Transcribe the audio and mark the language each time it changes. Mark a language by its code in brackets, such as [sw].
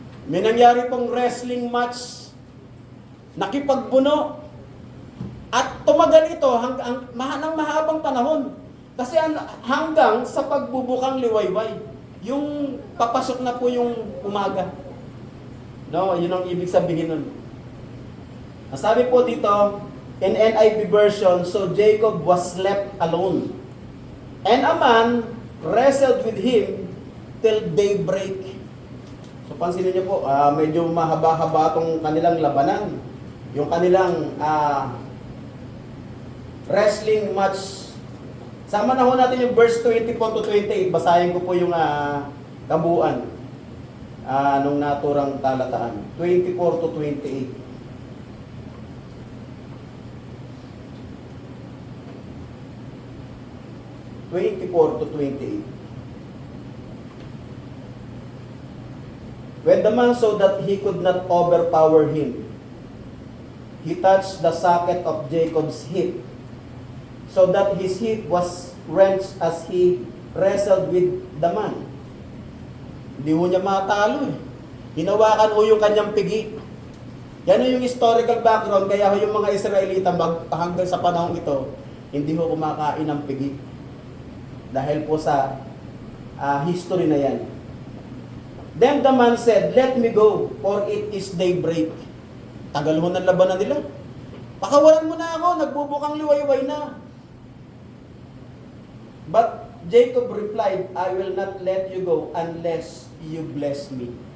[tl] May nangyari pong wrestling match, nakipagbuno, at tumagal ito hanggang ng mahabang panahon. Kasi hanggang sa pagbubukang liwayway, yung papasok na po yung umaga. No, yun ang ibig sabihin nun. Sabi po dito, [en] in NIV version, so Jacob was left alone, and a man wrestled with him till daybreak. [tl] So pansinin niyo po, medyo mahaba-haba itong kanilang labanan. Yung kanilang wrestling match. Sama na ho natin yung verse 24 to 28. Basahin ko po yung kabuuan nung naturang talataan. [en] 24 to 28. To 28. When the man saw that he could not overpower him, he touched the socket of Jacob's hip, so that his hip was wrenched as he wrestled with the man. [tl] Hindi ho niya matalo eh. Hinawakan ho yung kanyang pigi. Yan yung historical background, kaya ho yung mga Israelita hanggang sa panahong ito, hindi ho kumakain ng pigi. Dahil po sa history na yan. [en] Then the man said, let me go, for it is daybreak. [tl] Tagal ho ng labanan nila. Pakawalan mo na ako, nagbubukang liwayway na. [en] But Jacob replied, I will not let you go unless you bless me.